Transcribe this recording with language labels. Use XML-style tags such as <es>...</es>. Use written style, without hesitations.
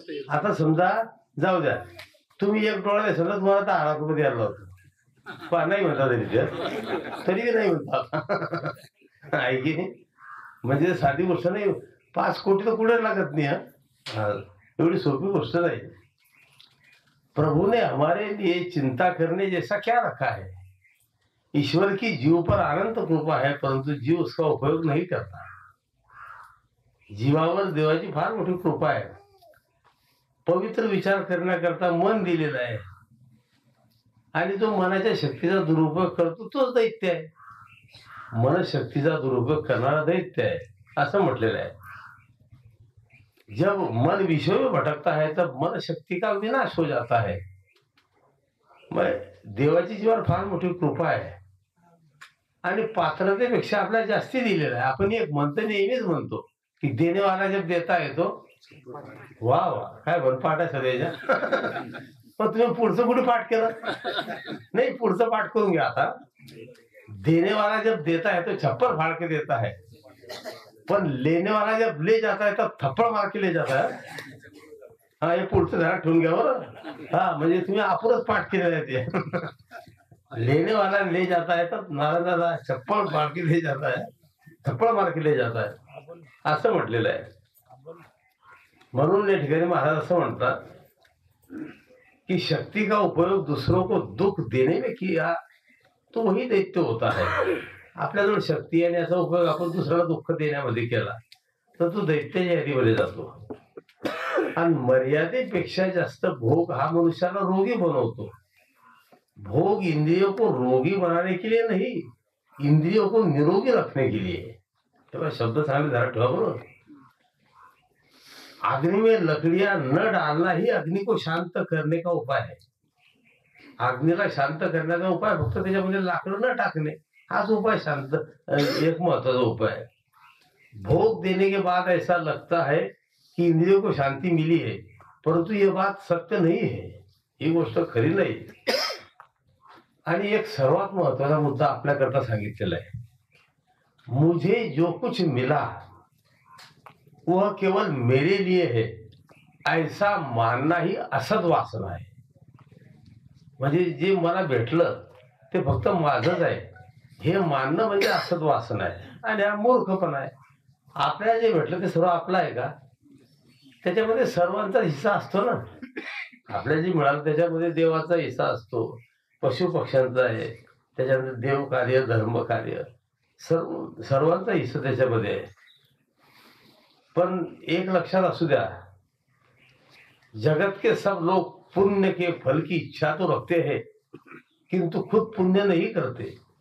<mr>आता समजा जाऊ द्या, तुम्ही एक डोळा द्याल ना, तुम्हाला 10 लाख रुपये द्यायला होतं. नाही म्हणता तरी नाही म्हणता, ऐकी म्हणजे साधी गोष्ट नाही. 5 कोटी तर कुठे लागत नहीं, एवढी सोपी गोष्ट नहीं.</mr> <hi>प्रभु ने हमारे लिए चिंता करने जैसा क्या रखा है. ईश्वर की जीव पर अनंत कृपा है, परंतु जीव उसका उपयोग नहीं करता.</hi> <mr>जीवावर देवाची फार मोठी कृपा आहे. पवित्र विचार करण्याकरता मन दिलेलं आहे, आणि जो मनाच्या शक्तीचा दुरुपयोग करतो तोच दैत्य आहे. मनशक्तीचा दुरुपयोग करणारा दैत्य आहे असं म्हटलेलं आहे.</mr> <hi>जब मन विषय में भटकता है तब मन शक्ती का विनाश हो जाता है.</hi> <mr>मग देवाची जीवावर फार मोठी कृपा आहे, आणि पात्रतेपेक्षा आपल्याला जास्ती दिलेलं आहे. आपण एक म्हणतो, नेहमीच म्हणतो की</mr> <hi>देणेवाला जब देता है तो</hi> <mr>वा वा, काय बनपाठ आहे सगळ्याच्या. पण तुम्ही पुढचं कुठे पाठ केलं नाही, पुढचं पाठ करून घ्या आता.</mr> <hi>देने वाला जब देता है तो छप्पर फाड़ के देता है, पण लेने वाला जब ले जाता है तब थप्पड़ मार के ले जाता है.</hi> <mr>हा, हे पुढचं घरात ठेवून घ्या बरं. हा, म्हणजे तुम्ही आपणच पाठ केलेलं आहे ते.</mr> <hi>लेने वाला ले जाता है तर नारायण दादा चप्पल मार के ले जाता है, थप्पड मार के ले जाता है</hi> <mr>असं म्हटलेलं आहे. म्हणून या ठिकाणी महाराज असं म्हणतात कि</mr> <hi>शक्ति का उपयोग दूसरों को दुख देने में किया तो वही दैत्य होता है.</hi> <mr>आपल्याजवळ शक्ती आणि याचा उपयोग आपण दुसऱ्याला दुःख देण्यामध्ये केला तर तो दैत्याच्या यादीमध्ये जातो. आणि मर्यादेपेक्षा जास्त भोग हा मनुष्याला रोगी बनवतो.</mr> <hi>भोग इंद्रियों को रोगी बनाने के लिए नहीं, इंद्रियों को निरोगी रखने के लिए.</hi> <mr>तेव्हा शब्द सांगले जरा ठेवा बरोबर.</mr> <hi>अग्नि में लकड़ियां न डालना ही अग्नि को शांत करने का उपाय है.</hi> <mr>अग्नीला शांत करण्याचा उपाय फक्त त्याच्यामध्ये लाकडं न टाकणे हाच उपाय शांत एक महत्वाचा उपाय है.</mr> <hi>भोग देने के बाद ऐसा लगता है कि इंद्रियों को शांति मिली है, परंतु ये बात सत्य नहीं है.</hi> <mr>ही गोष्ट खरी नाही. आणि एक सर्वात महत्वाचा मुद्दा आपल्याकरता सांगितलेला आहे.</mr> <hi>मुझे जो कुछ मिला वह केवल मेरे लिए है ऐसा मानना ही असद वासना आहे.</hi> <mr>म्हणजे जे मला भेटलं ते फक्त माझंच आहे हे मानणं म्हणजे असद वासना आहे आणि हा मूर्खपणा आहे. आपल्याला जे भेटलं ते सर्व आपलं आहे का? त्याच्यामध्ये सर्वांचा हिस्सा असतो ना. आपल्याला जे मिळालं त्याच्यामध्ये देवाचा हिस्सा असतो, पशु पक्ष्यांचा आहे, त्याच्यामध्ये देव कार्य धर्म कार्य सर्वांचा हिस्सा त्याच्यामध्ये आहे. पण एक लक्षात असू द्या,</mr> <hi>जगत के सब लोग पुण्य के फल की इच्छा तो रखते हैं किंतु खुद पुण्य नहीं करते.</hi>